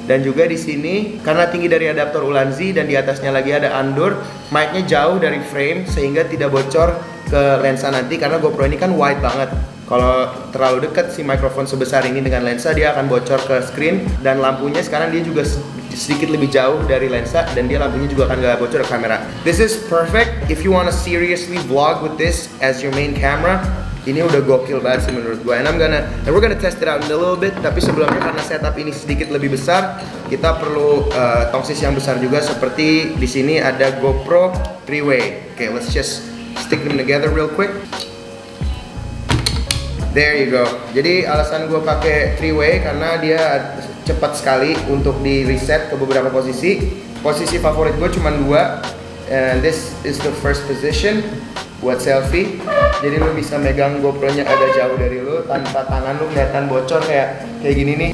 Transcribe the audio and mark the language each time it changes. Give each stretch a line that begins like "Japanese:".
Indonesian: Dan juga di sini karena tinggi dari adaptor Ulanzi dan di atasnya lagi ada andur, mic-nya jauh dari frame sehingga tidak bocor ke lensa nanti karena GoPro ini kan wide banget. Kalau terlalu dekat si mikrofon sebesar ini dengan lensa, dia akan bocor ke screen. Dan lampunya sekarang dia juga sedikit lebih jauh dari lensa, dan dia lampunya juga akan gak bocor ke kamera.
English: This is perfect if you wanna seriously vlog with this as your main camera.
Indonesian: Ini udah gokil banget sih menurut gue.
English: And we're gonna test it out in a little bit.
Indonesian: Tapi sebelumnya karena setup ini sedikit lebih besar, kita perlu tongsis yang besar juga. Seperti di sini ada GoPro 3-way.
English: Okay, let's just stick them together real quick. There you go.
Indonesian: Jadi alasan gue pakai 3-way karena dia cepat sekali untuk di reset ke beberapa posisi. Posisi favorit gue cuma 2.
English: And this is the first position buat selfie.
Indonesian: Jadi lu bisa megang GoPro-nya agak jauh dari lu tanpa tangan lu kelihatan bocor kayak gini nih.